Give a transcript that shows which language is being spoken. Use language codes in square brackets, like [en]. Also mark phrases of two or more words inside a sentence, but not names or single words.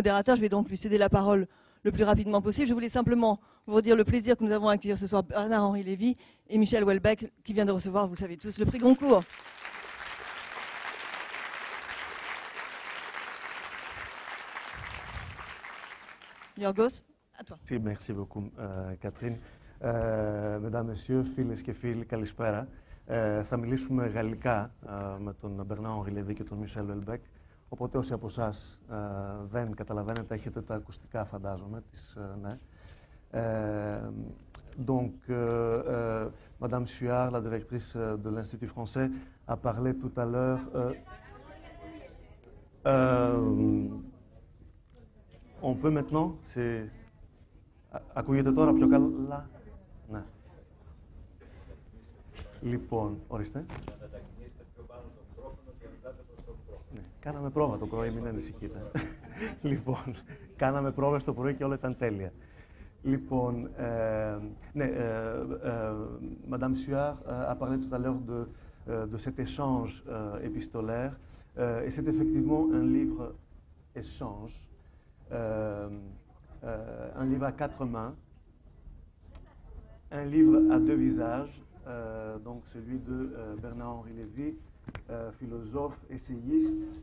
[fr] Je vais donc lui céder la parole le plus rapidement possible. Je voulais simplement vous redire le plaisir que nous avons à accueillir ce soir Bernard-Henri Lévy et Michel Houellebecq qui vient de recevoir, vous le savez tous, le prix Goncourt. Yorgos, à toi. Merci beaucoup, Catherine. Mesdames, Messieurs, [el] φίλες και φίλοι, καλησπέρα. Θα μιλήσουμε γαλλικά με τον Μπερνάρ-Henri Lévy και τον Μισελ Houellebecq. Οπότε όσοι από εσάς δεν καταλαβαίνετε, έχετε τα ακουστικά, φαντάζομαι. Ναι. [fr] Donc, Madame Suard, la directrice de l'Institut français, a parlé tout à l'heure. On peut maintenant, [el] ακούγεται τώρα πιο καλά. Ναι. Λοιπόν, ορίστε. Ναι, κάναμε πρόβα το πρωί, μην ανησυχείτε. Λοιπόν, κάναμε πρόβες το πρωί και όλα ήταν τέλεια. Λοιπόν, ναι, [fr] Madame Suard a parlé tout à l'heure de cet échange épistolaire, et c'est effectivement un livre-échange. Un livre à quatre mains, un livre à deux visages, donc celui de Bernard-Henri Lévy, philosophe, essayiste.